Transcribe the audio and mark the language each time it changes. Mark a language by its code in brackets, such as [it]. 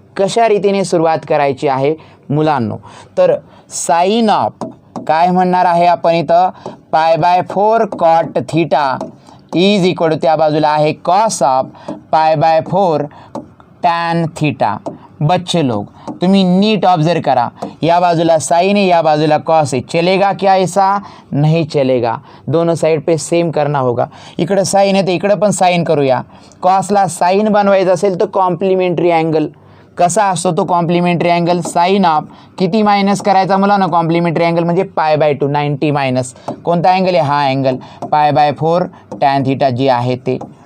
[mr] कशा रीतीने सुरुवात करायची आहे मुलांनो. तर साइन ऑफ काय म्हणणार आहे आपण इथं π/4 cot theta is equal to त्या बाजूला आहे कॉस ऑफ π/4 टॅन थीटा. बच्चे लोग तुम्ही नीट ऑब्जर्व करा. [hi] या बाजूला साइन है या बाजूला कॉस है. चलेगा क्या ऐसा नहीं चलेगा. दोनों साइड पे सेम करना होगा. [mr] इकडं साइन आहे तर इकडं पण साइन करूया. कॉसला साइन बनवायचं असेल तर कॉम्प्लिमेंटरी अँगल कसा असतो तो कॉम्प्लिमेंटरी अँगल साइन ऑफ किती मायनस करायचा मला ना कॉम्प्लिमेंटरी अँगल म्हणजे π/2 90 मायनस कोणता अँगल आहे हा अँगल π/4 टॅन थीटा जी आहे ते.